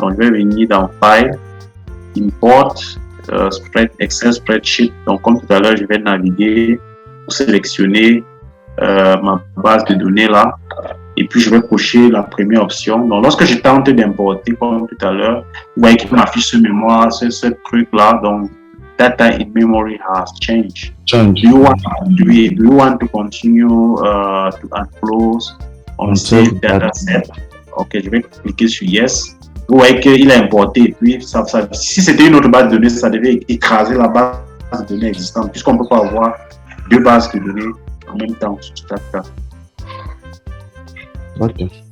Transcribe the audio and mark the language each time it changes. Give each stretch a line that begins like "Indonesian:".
French: Donc, je vais venir dans File, Import, Excel Spreadsheet. Donc, comme tout à l'heure, je vais naviguer pour sélectionner ma base de données là. Et puis, je vais cocher la première option. Donc, lorsque je tente d'importer, comme tout à l'heure, vous voyez qu'il m'affiche ce mémoire, ce truc-là.
English: Donc, data in memory has changed. Do you want to continue to close on save data set?
French: Ok, je vais cliquer sur Yes. Vous voyez qu'il a importé. Et puis, si c'était une autre base de données, ça devait écraser la base de données existante, puisqu'on ne peut pas avoir deux bases de données en même temps sur Stata. Ok.